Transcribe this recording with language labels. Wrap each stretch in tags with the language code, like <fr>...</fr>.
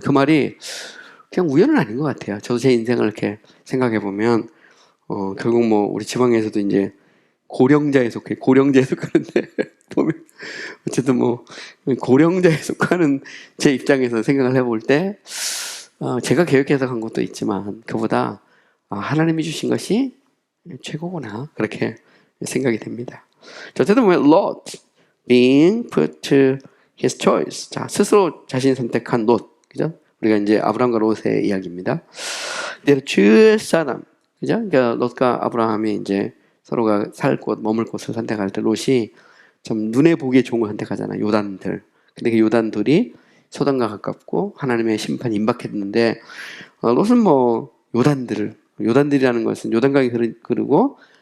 <ko>그 말이 그냥 우연은 아닌 것 같아요. 저도 제 인생을 이렇게 생각해 보면 결국 뭐 우리 지방에서도 이제 고령자에 속하는데 보면 어쨌든 뭐 고령자에 속하는 제 입장에서 생각을 해볼 때 제가 계획해서 간 것도 있지만 그보다 하나님이 주신 것이 최고구나, 그렇게 생각이 됩니다. 어쨌든 뭐</ko> <en>Lot being put to his choice.</en> <ko>자, 스스로 자신이 선택한 롯, 그죠? 우리가 이제 아브라함과 롯의 이야기입니다.</ko> <en>They choose Sodom, 그죠?</en> <ko>그러니까 롯과 아브라함이 이제 서로가 살 곳, 머물 곳을 선택할 때 롯이 좀 눈에 보기에 좋은 걸 선택하잖아요. 요단들. 근데 그 요단들이 소돔과 가깝고 하나님의 심판이 임박했는데 롯은 뭐 요단들이라는 것은 요단강이 흐르고</ko>